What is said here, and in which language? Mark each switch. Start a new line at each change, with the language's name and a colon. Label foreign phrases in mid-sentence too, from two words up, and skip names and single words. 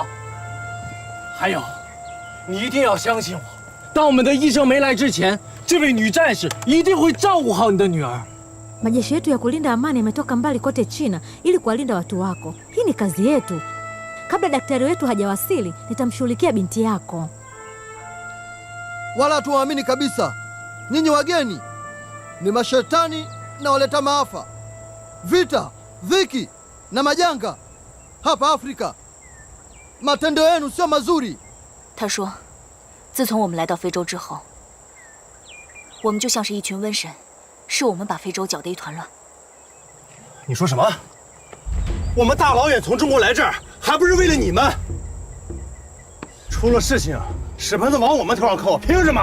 Chinese: 还有，你一定要相信我，当我们的医生没来之前，这位女战士一定会照顾好你的女儿。
Swahili: Majeshi yetu ya kulinda amani yametoka mbali kote China ili kuwalinda watu wako. Hii ni kazi yetu. Kabla daktari wetu hajawasili, nitamshughulikia binti yako. Wala tuwaamini kabisa. Nyinyi wageni ni mashetani na waleta maafa, vita, dhiki na majanga hapa Afrika. Matendo yenu sio mazuri.
Chinese: 他说，自从我们来到非洲之后，我们就像是一群瘟神，是我们把非洲搅得一团乱。你说什么？我们大老远从中国来这儿，还不是为了你们？出了事情，屎盆子往我们头上扣，凭什么？